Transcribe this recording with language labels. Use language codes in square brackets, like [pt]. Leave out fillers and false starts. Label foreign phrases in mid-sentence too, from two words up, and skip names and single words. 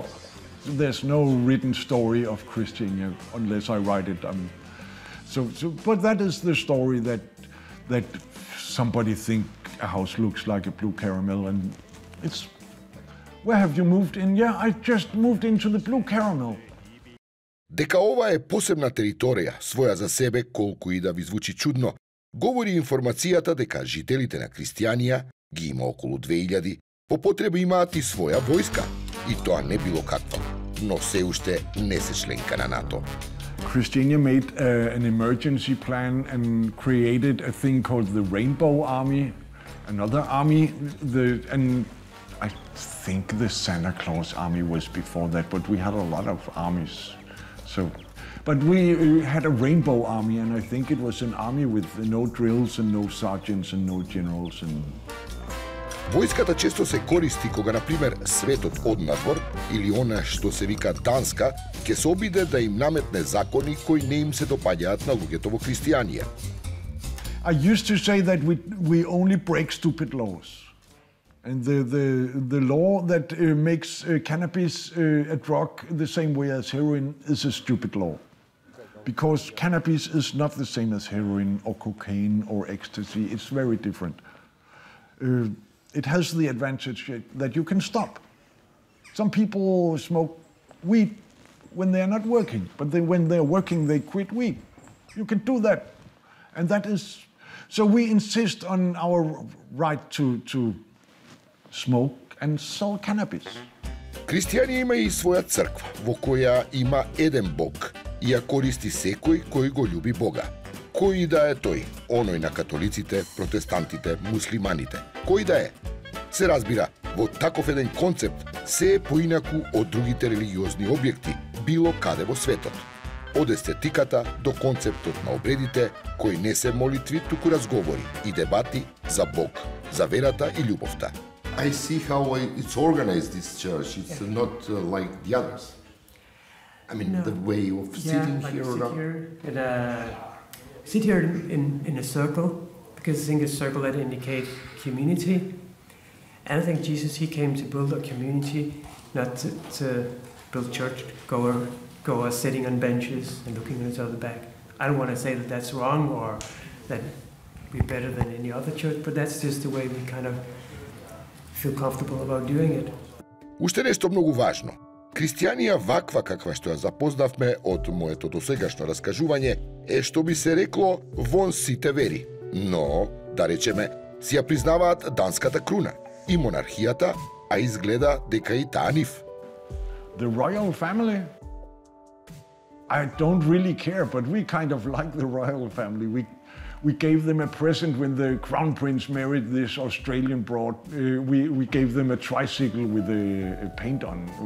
[en] There's no written story of Christiania unless I write it. But that is the story that somebody think a house looks like a blue caramel, and it's, where have you moved in? Yeah, I just moved into the Blue Caramel. [mk] Дека ова е посебна територија, своја за себе, колку и да ви звучи чудно, говори информацијата дека жителите на Кристијанија, ги има околу 2000, по потреба имаат и своја војска. И тоа не било каква, но се уште не се членка на НАТО. [en] Christiania made an emergency plan and created a thing called the Rainbow Army, another army, and I think the Santa Claus Army was before that, but we had a lot of armies. But we had a Rainbow Army, and I think it was an army with no drills and no sergeants and no generals. [mk] Војската често се користи кога, например, светот однадвор или она што се вика Данска, ќе се обиде да им наметне закони кои не им се допаѓаат на луѓето во Кристијанија. [en] I used to say that we only break stupid laws. And the law that makes cannabis a drug the same way as heroin is a stupid law. Because cannabis is not the same as heroin or cocaine or ecstasy. It's very different. It has the advantage that you can stop. Some people smoke weed when they are not working, but when they're working, they quit weed. You can do that. And that is, so we insist on our right to smoke and sell cannabis. [mk] Кристијанија има и своја црква, во која има еден Бог и ја користи секој кој го љуби Бога. Кој да е тој, оној на католиците, протестантите, муслиманите, кој да е. Се разбира, во таков еден концепт се е поинаку од другите религиозни објекти, било каде во светот. Од естетиката до концептот на обредите, кои не се молитви, туку разговори и дебати за Бог, за верата и љубовта. [en] I see how it's organized, this church. It's not like the others. I mean, the way of sitting like here sit here in a circle, because I think a circle that indicates community. And I think Jesus, he came to build a community, not to build church go are sitting on benches and looking at each other back. I don't want to say that that's wrong or that we're better than any other church, but that's just the way we kind of feel comfortable about doing it. [mk] Уште нешто многу важно. Христијанија ваква каква што ја запознавме од моето досегашно раскажување е што би се рекло вон сите вери. Но, да речеме, си ја признаваат данската круна и монархијата, а изгледа дека и таа нив. [en] The royal family? I don't really care, but we kind of like the royal family. We gave them a present when the crown prince married this Australian broad. We gave them a tricycle with a paint on.